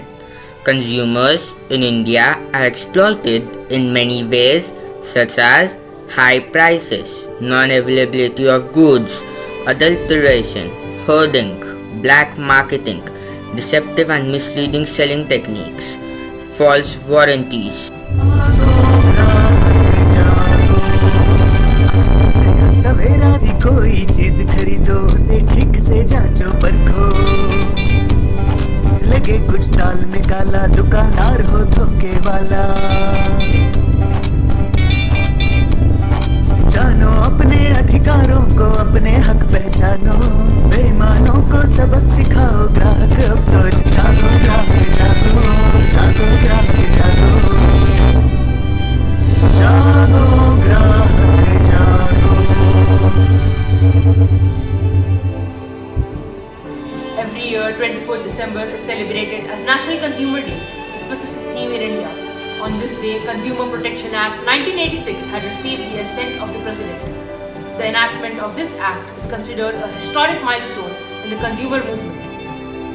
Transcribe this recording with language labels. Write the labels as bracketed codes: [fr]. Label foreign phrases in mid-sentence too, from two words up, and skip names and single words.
[en] Consumers in India are exploited in many ways, such as high prices, non-availability of goods, adulteration, hoarding, black marketing, deceptive and misleading selling techniques, false warranties. [hi] सवेरा दी कोई चीज खरीदो उसे ठीक से जांचो परखो लगे कुछ ताल में काला दुकानदार हो धोखे वाला जानो अपने अधिकारों को अपने हक पहचानो बेईमानों को सबक सिखाओ ग्राहक अब तो जागो ग्राहक जागो जागो ग्राहक जागो जागो ग्राहक जागो [en] Every year, 24th December is celebrated as National Consumer Day, with a specific theme in India. On this day, Consumer Protection Act 1986 had received the assent of the President. The enactment of this act is considered a historic milestone in the consumer movement.